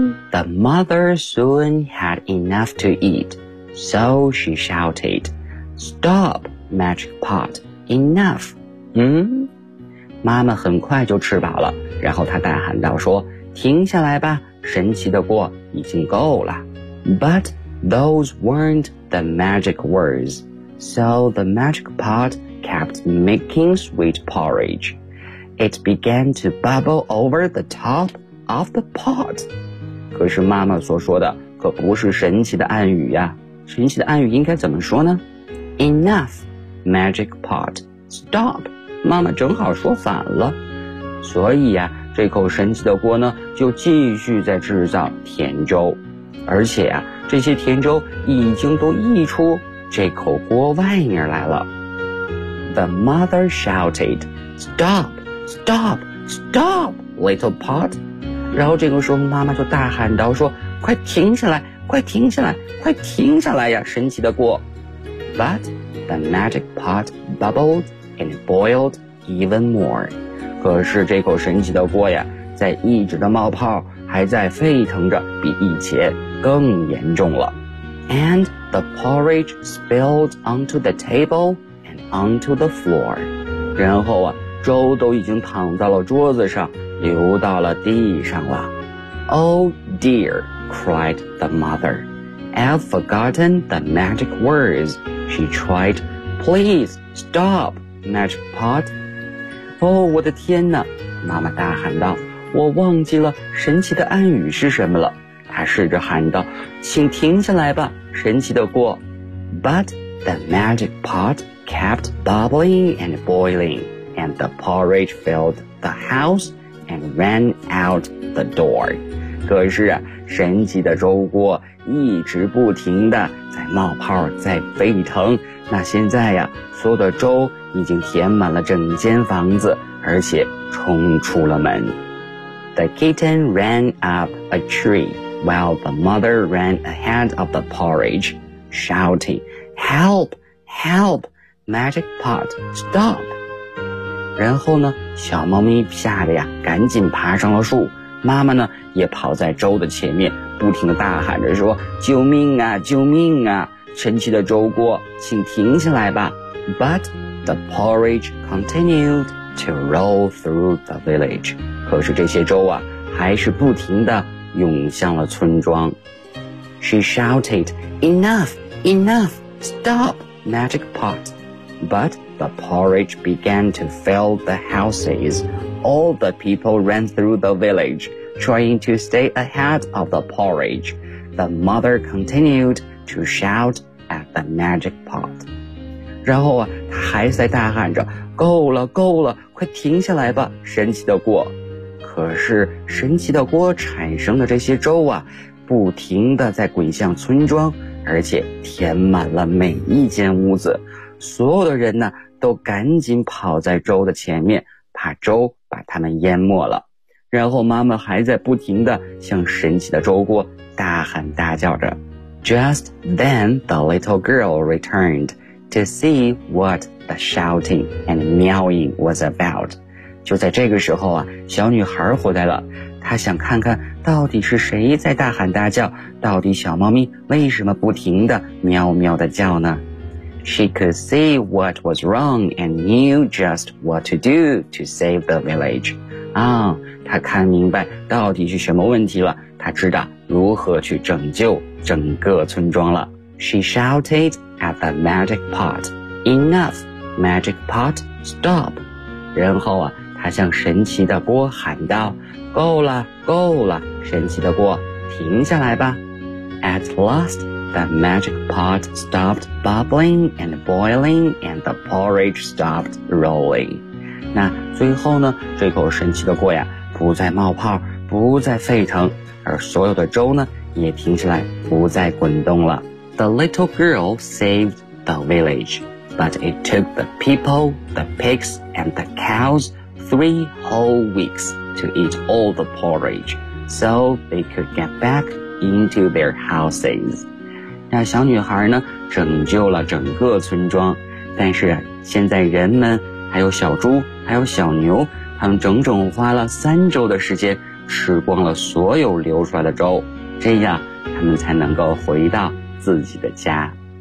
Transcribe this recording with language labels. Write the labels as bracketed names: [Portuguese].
[English] The mother soon had enough to eat, so she shouted, Stop, magic pot, enough. [Chinese] 妈妈很快就吃饱了，然后她大喊道说，停下来吧，神奇的锅已经够了。 [English] But those weren't the magic words, so the magic pot kept making sweet porridge. It began to bubble over the top of the pot. [Chinese] 可是妈妈所说的可不是神奇的暗语呀，神奇的暗语应该怎么说呢？ [English] Enough, magic pot, stop, [Chinese] 妈妈正好说反了，所以呀，这口神奇的锅呢就继续在制造甜粥，而且呀，这些甜粥已经都溢出这口锅外面来了。 [English] The mother shouted, Stop, stop, stop, little pot. [Chinese] 然后这个时候妈妈就大喊道说，快停下来，快停下来，快停下来呀，神奇的锅。 [English] But the magic pot bubbled and boiled even more. [Chinese] 可是这口神奇的锅呀，在一直的冒泡，还在沸腾着，比以前更严重了。 [English] And the porridge spilled onto the table and onto the floor. [Chinese] 然后啊，粥都已经躺在了桌子上，流到了地上了。 [English] Oh dear, cried the mother. I've forgotten the magic words. She tried, please stop, magic pot. [Chinese] 哦，我的天哪，妈妈大喊道，我忘记了神奇的暗语是什么了。她试着喊道，请停下来吧，神奇的锅。 [English] But the magic pot kept bubbling and boiling, and the porridge filled the houseand ran out the door. [Chinese] 可是啊，神奇的粥锅一直不停地在冒泡，在沸腾。那现在呀，所有的粥已经填满了整间房子，而且冲出了门。 [English] The kitten ran up a tree, while the mother ran ahead of the porridge, shouting, Help! Help! Magic pot, stop! [Chinese] 然后呢，小猫咪吓得呀，赶紧爬上了树。妈妈呢，也跑在粥的前面，不停地大喊着说：“救命啊，救命啊！神奇的粥锅，请停下来吧。” [English] But the porridge continued to roll through the village. [Chinese] 可是这些粥啊，还是不停地涌向了村庄。 [English] She shouted, "Enough! Enough! Stop! Magic pot!" But the porridge began to fill the houses. All the people ran through the village, trying to stay ahead of the porridge. The mother continued to shout at the magic pot. [Chinese] 然后啊，她还在大喊着，够了，够了，快停下来吧，神奇的锅。可是神奇的锅产生的这些粥啊，不停地在滚向村庄，而且填满了每一间屋子。所有的人呢，都赶紧跑在粥的前面，怕粥把他们淹没了。然后妈妈还在不停地向神奇的粥锅大喊大叫着。 [English] Just then the little girl returned to see what the shouting and meowing was about. [Chinese] 就在这个时候啊，小女孩回来了，她想看看到底是谁在大喊大叫，到底小猫咪为什么不停地喵喵地叫呢？ [English] She could see what was wrong and knew just what to do to save the village. [Chinese] 啊，她看明白到底是什么问题了，她知道如何去拯救整个村庄了。 [English] She shouted at the magic pot, Enough, magic pot, stop. [Chinese] 然后啊，她向神奇的锅喊道，够了，够了，神奇的锅，停下来吧。 [English] At last,The magic pot stopped bubbling and boiling, and the porridge stopped rolling. [Chinese] 那最后呢，这口神奇的锅呀，不再冒泡，不再沸腾，而所有的粥呢，也听起来不再滚动了。 [English] The little girl saved the village, but it took the people, the pigs, and the cows 3 whole weeks to eat all the porridge, so they could get back into their houses. [Chinese] 那小女孩呢，拯救了整个村庄，但是现在人们，还有小猪，还有小牛，他们整整花了3周的时间吃光了所有流出来的粥，这样他们才能够回到自己的家。